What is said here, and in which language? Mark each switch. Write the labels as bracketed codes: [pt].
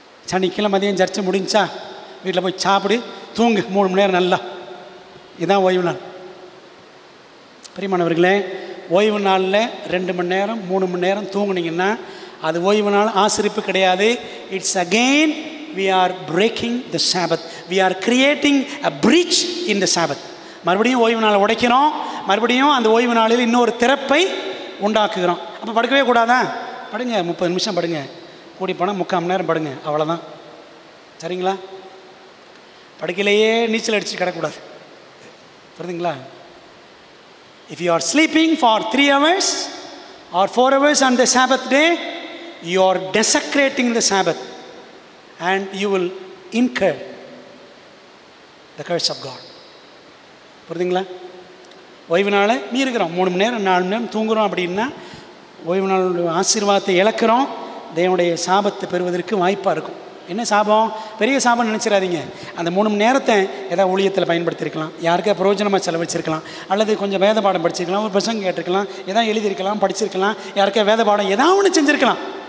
[ta] சனிக்கிழமை மதியம் சர்ச்சை முடிஞ்சா வீட்டில் போய் சாப்பிடு, தூங்கு 3 மணி நேரம் நல்லா. இதுதான் ஓய்வு நாள். பிரியமானவர்களே, ஓய்வு நாளில் 2 மணி நேரம் 3 மணி நேரம் தூங்குனீங்கன்னா அது ஓய்வு நாள் ஆசிரிப்பு கிடையாது. [en] It's again we are breaking the Sabbath. We are creating a breach in the Sabbath. [ta] மறுபடியும் ஓய்வு நாளை உடைக்கிறோம், மறுபடியும் அந்த ஓய்வு நாளில் இன்னொரு திறப்பை உண்டாக்குகிறோம். அப்போ படுக்கவே கூடாதா? படுங்க, 30 நிமிஷம் படுங்க, கூடி போனால் 3/4 மணி நேரம் படுங்க, அவ்வளோதான். சரிங்களா? படுக்கையிலேயே நீச்சல் அடித்து கிடக்கூடாது. புரியுதுங்களா? [en] If you are sleeping for 3 hours or 4 hours on the Sabbath day, you are desecrating the Sabbath and you will incur the curse of God. [ta] புரியுதுங்களா? ஓய்வு நாளை மீறுகிறோம், 3 மணி நேரம் 4 மணி நேரம் தூங்குகிறோம் அப்படின்னா ஓய்வு நாள் ஆசீர்வாதத்தை இழக்கிறோம். தேவனுடைய சாபத்தை பெறுவதற்கு வாய்ப்பாக இருக்கும். என்ன சாபம்? பெரிய சாபம் நினச்சிடாதீங்க. அந்த 3 மணி நேரத்தை ஏதாவது ஊழியத்தில் பயன்படுத்தியிருக்கலாம், யாருக்கா பிரயோஜனமாக செலவழிச்சிருக்கலாம், அல்லது கொஞ்சம் வேத பாடம் படிச்சிருக்கலாம், ஒரு பிரசங்கம் கேட்டிருக்கலாம், எதாவது எழுதியிருக்கலாம், படிச்சிருக்கலாம், யாருக்கா வேத பாடம் ஏதாவது ஒன்று செஞ்சுருக்கலாம்.